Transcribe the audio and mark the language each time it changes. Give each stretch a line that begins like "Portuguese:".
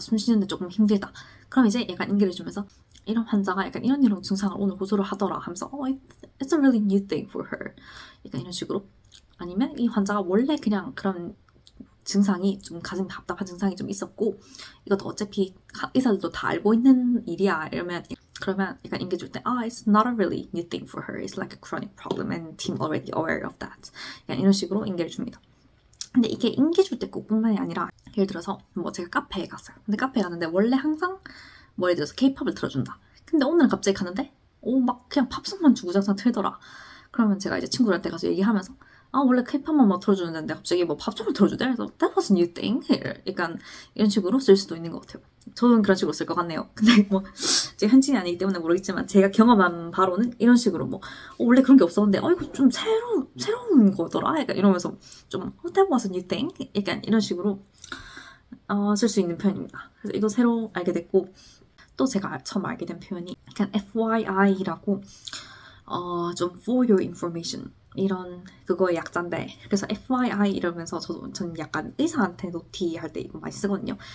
Korean: 숨 쉬는데 조금 힘들다. 그럼 이제 약간 인계를 주면서 이런 환자가 약간 이런 증상을 오늘 호소를 하더라 하면서
English: it's a really new thing for her.
Korean: 약간 이런 식으로. 아니면 이 환자가 원래 그냥 그런 증상이 좀 가슴이 답답한 증상이 좀 있었고 이것도 어차피 의사들도 다 알고 있는 일이야 이러면 그러면 약간 인계줄 때
English: it's not a really new thing for her. It's like a chronic problem and team already aware of that.
Korean: 약간 이런 식으로 인계를 줍니다. 근데 이게 인계줄 때 꼭뿐만이 아니라 예를 들어서 뭐 제가 카페에 갔어요. 근데 카페에 갔는데 원래 항상 뭐 예를 들어서 K-팝을 틀어준다. 근데 오늘은 갑자기 갔는데 막 그냥 팝송만 주구장창 틀더라. 그러면 제가 이제 친구들한테 가서 얘기하면서 원래 K-팝만 막 틀어주는데 갑자기 뭐 팝송을 틀어주대? 그래서
English: that was a new thing.
Korean: 약간 이런 식으로 쓸 수도 있는 것 같아요. 저는 그런 식으로 쓸 것 같네요. 근데 뭐 제가 현지인이 아니기 때문에 모르겠지만 제가 경험한 바로는 이런 식으로 뭐 원래 그런 게 없었는데 이거 좀 새로운 거더라? 약간 이러면서 좀
English: that was a new thing.
Korean: 약간 이런 식으로 쓸 수 있는 표현입니다. 그래서 이거 새로 알게 됐고 또 제가 처음 알게 된 표현이 약간 FYI라고 좀
English: for your information
Korean: 이런 그거의 약자인데 그래서 FYI 이러면서 저는 약간 의사한테 노티할 때 이거 많이 쓰거든요.